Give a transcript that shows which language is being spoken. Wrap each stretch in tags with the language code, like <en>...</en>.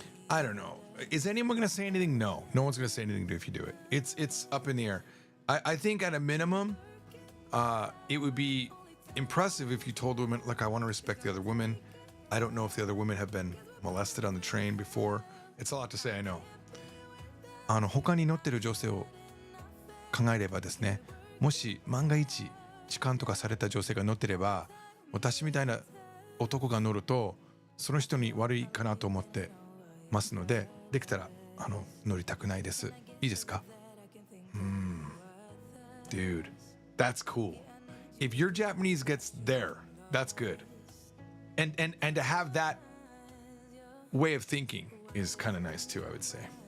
<en>I don't know. Is anyone going to say anything? No. No one's going to say anything if you do it. It's up in the air. I think at a minimum, it would be impressive if you told women, look, I want to respect the other women. I don't know if the other women have been molested on the train before. It's a lot to say, I know.</en> <ja>他に乗ってる女性を考えればですね、もし万が一痴漢とかされた女性が乗ってれば、私みたいな男が乗るとその人に悪いかなと思ってますので、できたら乗りたくないです。いいですか?</ja> <en>Dude, that's cool. If your Japanese gets there, that's good. And to have that way of thinking is kind of nice too, I would say.</en>